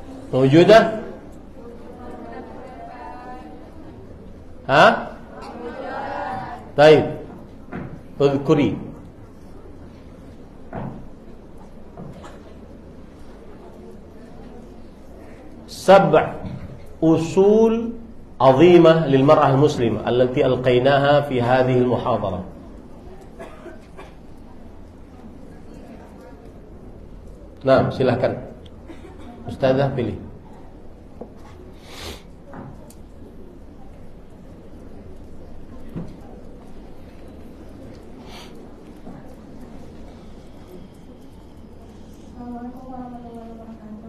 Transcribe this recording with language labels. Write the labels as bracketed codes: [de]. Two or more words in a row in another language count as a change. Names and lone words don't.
[ar] Mawjudah? Hah? [ms] Baik. Udhkuri. [ar] سبع أصول عظيمة للمرأة المسلمة التي ألقيناها في هذه المحاضرة. [ms] Nah, silahkan Ustazah pilih. [ar] السلام عليكم ورحمة الله وبركاته.